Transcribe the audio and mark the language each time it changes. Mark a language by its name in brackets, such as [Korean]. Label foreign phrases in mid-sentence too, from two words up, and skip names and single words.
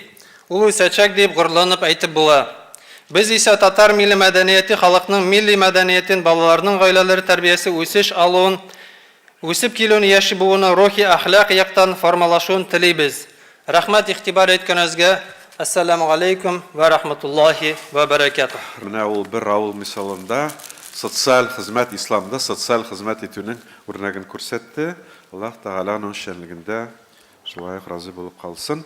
[Tatar] Ул үсәчәк дип горурланып әйтеп була. Без исә татар милли мәдәнияте халыкның милли мәдәниятен, балаларның гаиләләре тәрбиясе үсеш алуын, үсеп килүен, яши бууны рухи әхлак яктан формалашуын телибез. Рәхмәт игътибар иткәнегезгә. [Arabic] السلام عليكم ورحمة الله وبركاته. [Tatar] Менә ул бер авыл мисалында социаль хезмәт, исламда социаль хезмәт итүнең үрнәген күрсәтте. Аллаһ Тәгаланың шәнлегендә шулай разый булып калсын.